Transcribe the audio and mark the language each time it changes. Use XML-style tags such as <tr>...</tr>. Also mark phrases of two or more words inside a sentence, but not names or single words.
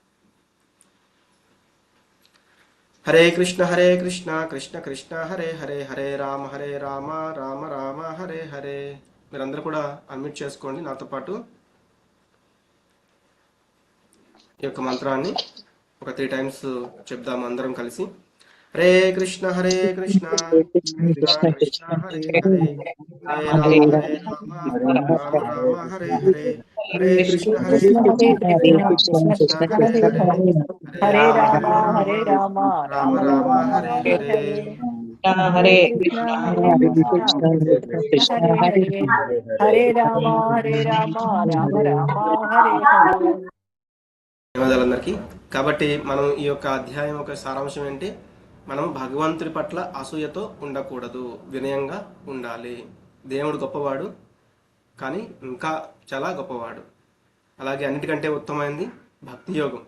<sa>హరే కృష్ణ కృష్ణ కృష్ణ హరే హరే, హరే రామ రామ రామ హరే హరే.</sa> <te>మీరందరూ కూడా అన్మ్యూట్ చేసుకోండి, నాతో పాటు ఈ యొక్క మంత్రాన్ని ఒక 3 times చెప్దాము అందరం కలిసి.</te> <sa>హరే కృష్ణ కృష్ణ కృష్ణ హరే హరే, హరే రామ రామ హరే హరే. హరే కృష్ణ కృష్ణ హరే హరే, హరే రామ రామ రామ హరే హరే. హరే కృష్ణ కృష్ణ హరే హరే రామ రామ రామ హరే హరే.</sa> <te>ధన్యవాదాలందరికీ. కాబట్టి మనం ఈ యొక్క అధ్యాయం యొక్క సారాంశం ఏంటి? మనం భగవంతుడి పట్ల అసూయతో ఉండకూడదు, వినయంగా ఉండాలి. దేవుడు గొప్పవాడు, కానీ ఇంకా చాలా గొప్పవాడు. అలాగే అన్నిటికంటే ఉత్తమమైనది భక్తి యోగం.</te>